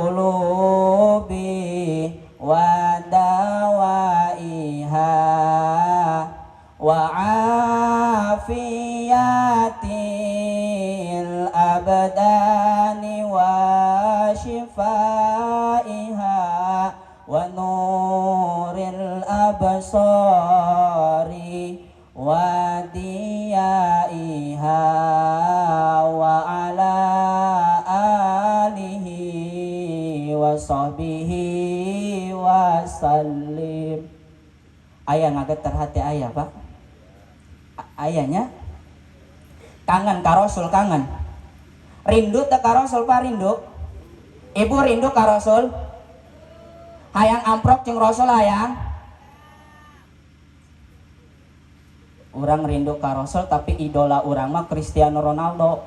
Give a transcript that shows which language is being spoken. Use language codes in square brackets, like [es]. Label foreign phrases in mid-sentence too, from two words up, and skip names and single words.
[ar] القلوب ودوائها وعافية الأبدان و شفائها ونور الأبصار وضيائها وعلى آله وصحبه وسلم. [su] Ayah ngageter hati ayah, Pak. Ayahnya kangen ka Rasul, kangen. Rindu teh ka Rasul, Pak, rindu. Ibu rindu ka Rasul. Hayang amprok jeung Rasul hayang. Urang rindu ka Rasul tapi idola urang mah Cristiano Ronaldo.